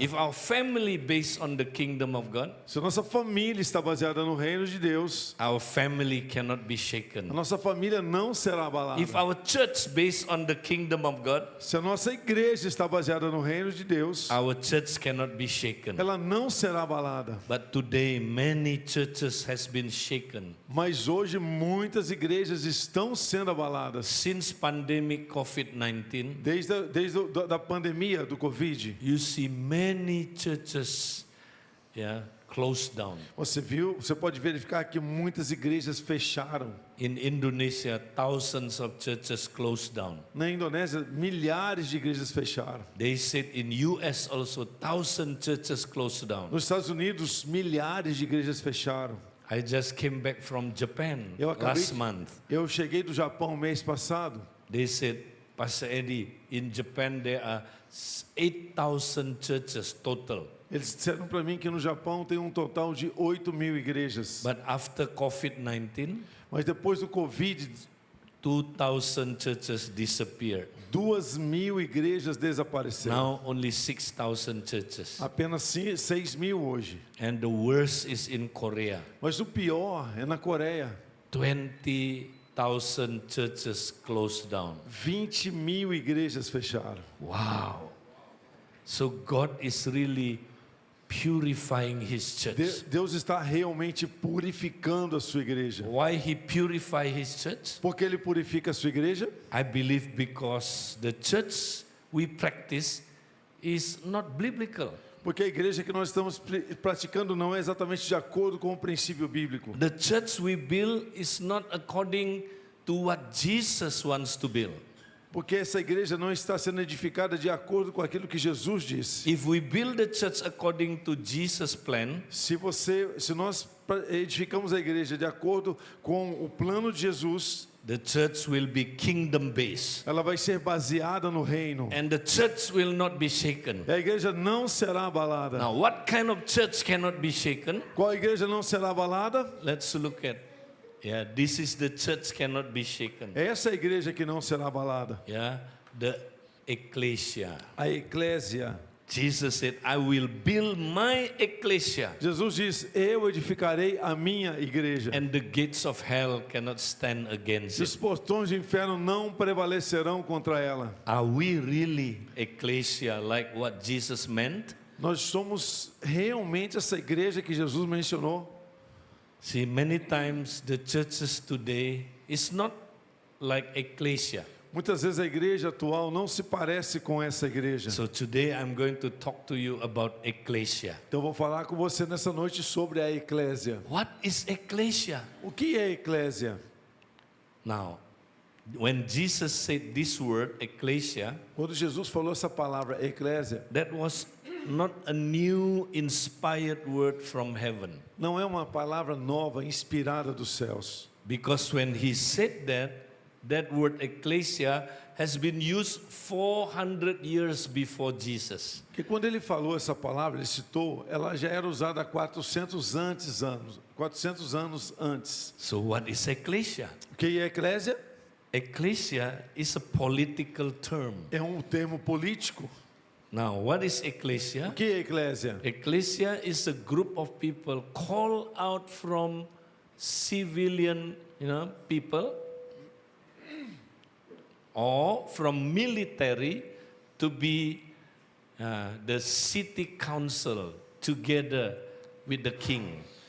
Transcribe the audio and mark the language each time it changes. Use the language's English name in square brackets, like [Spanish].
[English] If our family based on the kingdom of God, [Portuguese] Se a nossa família está baseada no reino de Deus, [English] our family cannot be a shaken. [Portuguese] nossa família não será abalada. [English] If our church based on the kingdom of God, [Portuguese] Se a nossa igreja está baseada no reino de Deus, [English] our church cannot be shaken. [Portuguese] ela não será abalada. [English] But today many churches has been shaken. [Portuguese] Mas hoje muitas igrejas estão sendo abaladas. [English] Since pandemic COVID-19, [Portuguese] Desde a pandemia do Covid, [English] you see many churches closed down. [Portuguese] você pode verificar que muitas igrejas fecharam. [English] In Indonesia, thousands of churches closed down. [Portuguese] Na Indonésia, milhares de igrejas fecharam. [English] They said in US also 1,000 churches closed down. [Portuguese] Nos Estados Unidos, milhares de igrejas fecharam. [English] I just came back from Japan [Portuguese] Eu acabei [English] last month. [Portuguese] Eu cheguei do Japão mês passado. [English] They said, Pastor Eddie, in Japan there are 8,000 churches total. [Portuguese] Eles disseram para mim que no Japão tem um total de 8.000 igrejas. [English] But after COVID-19, [Portuguese] Mas depois do Covid, [English] 2,000 churches disappeared. [Portuguese] 2.000 igrejas desapareceram. [English] Now only 6,000 churches. [Portuguese] Apenas 6.000 hoje. [English] And the worst is in Korea. [Portuguese] Mas o pior é na Coreia. [English] 20,000 churches closed down. [Portuguese] 20.000 igrejas fecharam. [English] Wow. So God is really purifying His church. [Portuguese] Deus está realmente purificando a sua igreja. [English] Why He purify His church? [Portuguese] Por que Ele purifica a sua igreja? [English] I believe because the church we practice is not biblical. [Portuguese] Porque a igreja que nós estamos praticando não é exatamente de acordo com o princípio bíblico. [English] The church we build is not according to what Jesus wants to build. [Portuguese] Porque essa igreja não está sendo edificada de acordo com aquilo que Jesus disse. [English] If we build the church according to Jesus' plan, [Portuguese] Se nós edificamos a igreja de acordo com o plano de Jesus, [English] the church will be kingdom based. [Portuguese] ela vai ser baseada no reino. [English] And the church will not be shaken. [Portuguese] A igreja não será abalada. [English] Now, what kind of church cannot be shaken? [Portuguese] Qual igreja não será abalada? [English] Let's look at. This is the church cannot be shaken. [Portuguese] É essa igreja que não será abalada. [English] The ecclesia. [Portuguese] A eclésia. [English] Jesus said, I will build my ecclesia. [Portuguese] Jesus diz: eu edificarei a minha igreja. [English] And the gates of hell cannot stand [Portuguese] E [English] against [Portuguese] os [English] it. [Portuguese] portões do inferno não prevalecerão contra ela. [English] Are we really ecclesia like what Jesus meant? [Portuguese] Nós somos realmente essa igreja que Jesus mencionou. [English] See, many times the churches today is not like ecclesia. [Portuguese] Muitas vezes a igreja atual não se parece com essa igreja. [English] So today I'm going to talk to you about ecclesia. [Portuguese] Então eu vou falar com você nessa noite sobre a eclésia. [English] What is ecclesia? [Portuguese] O que é eclésia? [English] Now, when Jesus said this word, ecclesia, [Portuguese] Quando Jesus falou essa palavra eclésia, [English] that was not a new inspired word from heaven. [Portuguese] não é uma palavra nova, inspirada dos céus. [English] Because when he said that, that word ecclesia has been used 400 years before Jesus. [Portuguese] Porque quando ele falou essa palavra, ele citou, ela já era usada há 400 anos antes. [English] So what is ecclesia? [Portuguese] O que é eclésia? [English] Ecclesia is a political term. [Portuguese] É um termo político. [English] Now, what is [Portuguese] O [English] ecclesia? [Portuguese] que é eclésia? [English] Ecclesia is a group of people called out from civilian, people, or from military to be the city council together with the king.